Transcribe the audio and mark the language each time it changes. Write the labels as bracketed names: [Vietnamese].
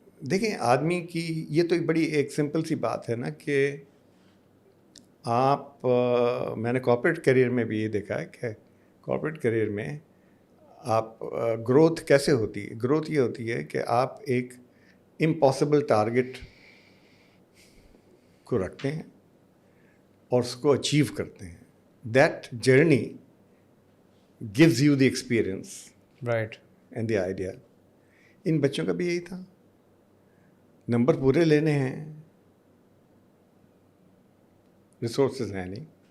[Urdu] دیکھیں آدمی کی یہ تو بڑی ایک سمپل سی بات ہے نا کہ آپ میں نے کارپوریٹ کیریئر میں بھی یہ دیکھا ہے کہ کارپوریٹ کیریئر میں آپ گروتھ کیسے ہوتی ہے. گروتھ یہ ہوتی ہے کہ آپ ایک امپاسبل ٹارگیٹ کو رکھتے ہیں اور اس کو اچیو کرتے ہیں. [English] That journey gives you the experience right and the idea. [Urdu] ان بچوں کا بھی یہی تھا, نمبر پورے لینے ہیں, ریسورسز ہیں نہیں.